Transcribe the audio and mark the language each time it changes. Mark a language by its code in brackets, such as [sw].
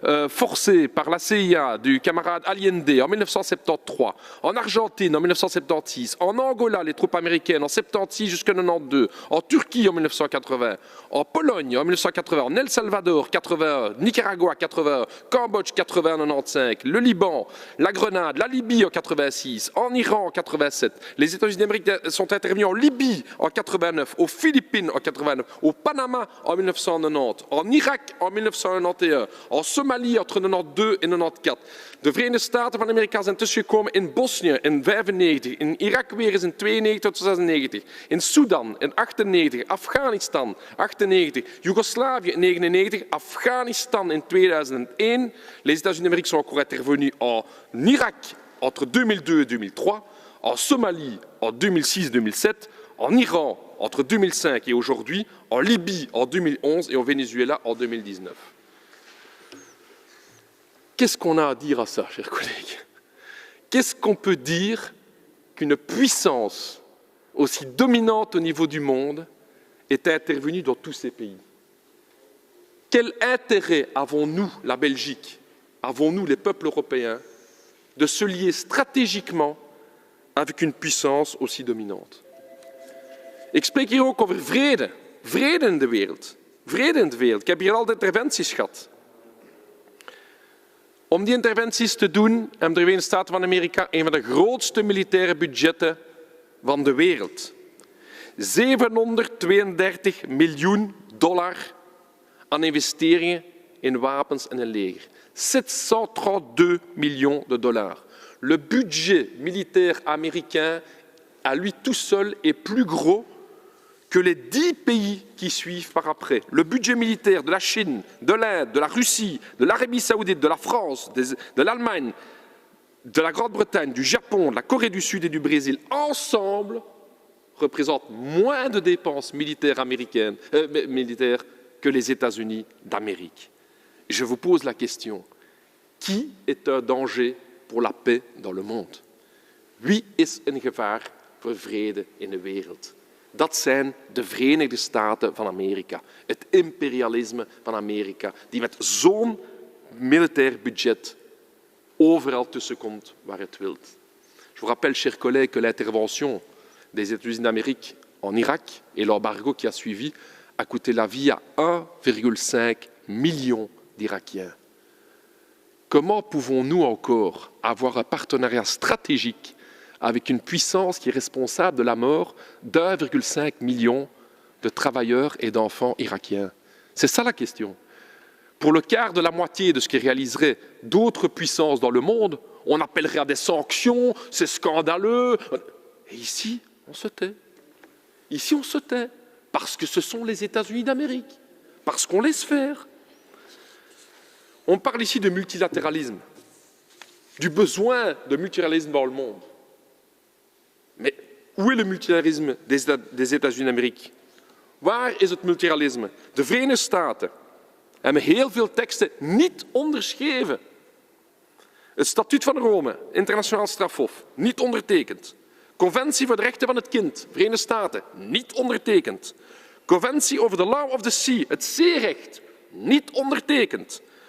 [fr] forcée par la CIA du camarade Allende en 1973, en Argentine en 1976, en Angola les troupes américaines en 76 jusqu'en 92, en Turquie en 1980, en Pologne en 1980, en El Salvador 81, Nicaragua 81, Cambodge 80 95, le Liban, la Grenade, la Libye en 86, en Iran en 87. Les États-Unis d'Amérique sont intervenus en Libye en 89, aux Philippines en 89, au Panama en 1990, en Irak en 1991, en Somalie entre 92 en 94. [nl] De Verenigde Staten van Amerika zijn tussengekomen in Bosnië in 95, in Irak weer eens in 92 tot 96, in Sudan in 98, Afghanistan 98, Joegoslavië in 99, Afghanistan in 2001. [fr] Les États-Unis d'Amérique sont encore intervenus en Irak entre 2002 et 2003, en Somalie en 2006-2007, en Iran entre 2005 et aujourd'hui, en Libye en 2011 et au Venezuela en 2019. Qu'est-ce qu'on a à dire à ça, chers collègues? Qu'est-ce qu'on peut dire qu'une puissance aussi dominante au niveau du monde est intervenue dans tous ces pays? Quel intérêt avons-nous, la Belgique, avons-nous, les peuples européens, de se lier stratégiquement avec une puissance aussi dominante? [nl] Ik spreek hier ook over vrede. Vrede in de wereld. Vrede in de wereld. Ik heb hier al de interventies gehad. Om die interventies te doen hebben de Verenigde Staten van Amerika een van de grootste militaire budgetten van de wereld. $732 miljoen aan investeringen in wapens en een leger. [fr] 732 millions de dollars. Le budget militaire américain, à lui tout seul, est plus gros que les 10 pays qui suivent par après. Le budget militaire de la Chine, de l'Inde, de la Russie, de l'Arabie saoudite, de la France, de l'Allemagne, de la Grande-Bretagne, du Japon, de la Corée du Sud et du Brésil, ensemble, représentent moins de dépenses militaires américaines, militaires que les États-Unis d'Amérique. Je vous pose la question, qui est un danger pour la paix dans le monde? [nl] Wie is een gevaar voor vrede in de wereld? Dat zijn de Verenigde Staten van Amerika, het imperialisme van Amerika, die met zo'n militair budget overal tussenkomt waar het wilt. [fr] Je vous rappelle, chers collègues, que l'intervention des États-Unis d'Amérique en Irak et l'embargo qui a suivi a coûté la vie à 1,5 million d'Irakiens. Comment pouvons-nous encore avoir un partenariat stratégique avec une puissance qui est responsable de la mort d'1,5 million de travailleurs et d'enfants irakiens? C'est ça la question. Pour le quart de la moitié de ce qui réaliserait d'autres puissances dans le monde, on appellerait à des sanctions, c'est scandaleux. Et ici, on se tait. Ici, on se tait, parce que ce sont les États-Unis d'Amérique, parce qu'on laisse faire. On parle ici de multilatéralisme, du besoin de multilatéralisme dans le monde. Mais où est le multilatéralisme des États-Unis d'Amérique? [nl] Waar is het multilatéralisme? De Verenigde Staten hebben heel veel teksten niet onderschreven. Het Statuut van Rome, internationaal strafhof, niet ondertekend. Conventie voor de rechten van het kind, Verenigde Staten, niet ondertekend. Conventie over [en] the law of the sea, [nl] het zeerecht, niet ondertekend.